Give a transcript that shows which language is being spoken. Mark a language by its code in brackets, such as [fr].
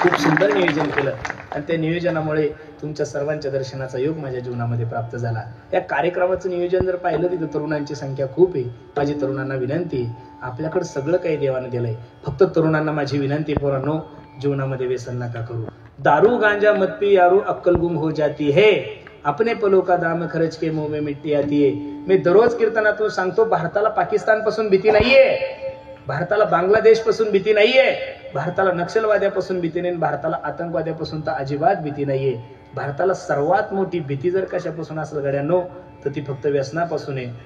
[mr] खूप सुंदर नियोजन केलं आणि त्या नियोजनामुळे तुमच्या सर्वांच्या दर्शनाचा योग माझ्या जीवनामध्ये प्राप्त झाला. या कार्यक्रमाचं नियोजन जर पाहिलं तिथं तरुणांची संख्या खूप आहे. माझी तरुणांना विनंती, आपल्याकडे सगळं काही देवानं दिलंय, फक्त तरुणांना माझी विनंती, पोरांनो जीवनामध्ये व्यसन नका करू. [hi] दारू गांजा मत पी यारो अक्कल गुम हो जाती है, अपने पलों का दाम खर्च के मुंह में मिट्टी आती है. [mr] मी दररोज कीर्तनातून सांगतो, भारताला पाकिस्तान पासून भीती नाहीये, भारताला बांगलादेश पासून भीती नाहीये, भारताला नक्षलवाद्यापासून भीती नाही, भारताला आतंकवाद्यापासून तर अजिबात भीती नाहीये. भारताला सर्वात मोठी भीती जर कशापासून असेल गड्यांनो, तर ती फक्त व्यसनापासून आहे.